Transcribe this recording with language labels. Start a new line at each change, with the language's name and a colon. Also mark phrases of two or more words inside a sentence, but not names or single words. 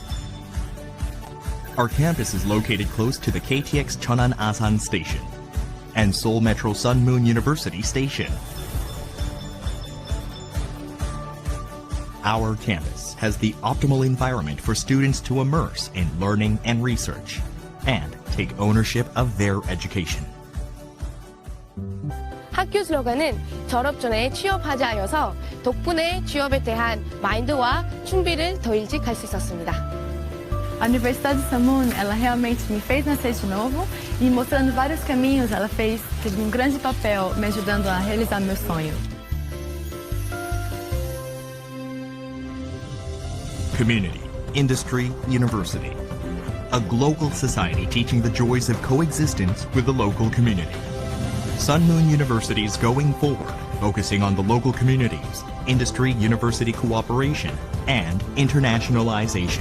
English: Our campus is located close to the KTX Cheonan Asan Station and Seoul Metro Sun Moon University Station. Our campus has the optimal environment for students to immerse in learning and research and take ownership of their education.
Korean: 학교 슬로건은 졸업 전에 취업하자여서 덕분에 취업에 대한 마인드와 준비를 더 일찍 할 수 있었습니다.
Portuguese: A Universidade de Sun Moon, ela realmente me fez nascer de novo e mostrando vários caminhos, ela teve um grande papel me ajudando a realizar meu sonho.
English: Community, industry, university. A global society teaching the joys of coexistence with the local community. Sun Moon University is going forward, focusing on the local communities, industry-university cooperation, and internationalization.